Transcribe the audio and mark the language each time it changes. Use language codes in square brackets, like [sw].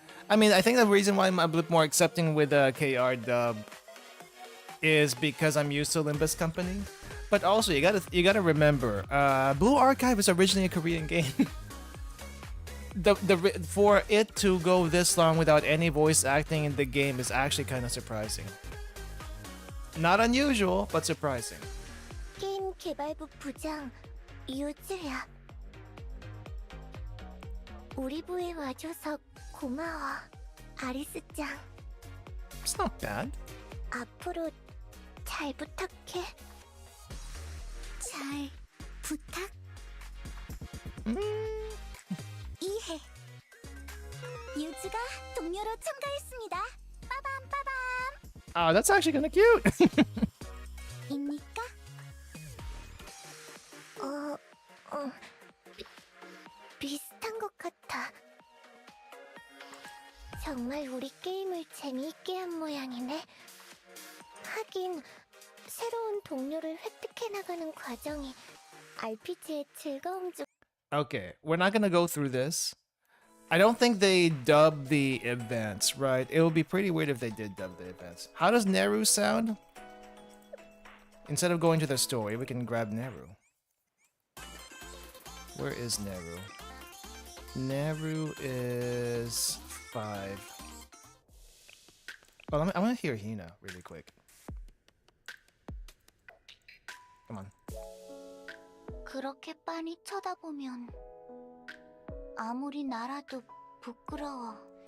[en] I mean, I think the reason why I'm a bit more accepting with KR dub is because I'm used to Limbus Company. But also, you gotta remember, Blue Archive is originally a Korean game. For it to go this long without any voice acting in the game is actually kind of surprising. Not unusual, but surprising. [ko] 게임 개발부 부장 유즈야. 우리 부에 와줘서 고마워, 아리스짱. [en] It's not bad. [ko] 앞으로 잘 부탁해. 잘 부탁? 이해. 유즈가 동료로 참가했습니다. 빠밤 빠밤. [en] Oh, that's actually kind of cute. [ko] 입니까? 비슷한 것 같아. 정말 우리 게임을 재미있게 한 모양이네. 하긴 새로운 동료를 획득해 나가는 과정이 RPG의 즐거움 중. [en] Okay, we're not gonna go through this. I don't think they dubbed the events, right? It would be pretty weird if they did dub the events. How does Neru sound? Instead of going to the story, we can grab Neru. Where is Neru? Neru is 5. Well, I want to hear Hina really quick. Come on. [ko] 그렇게 빤히 쳐다보면 아무리 나라도 부끄러워.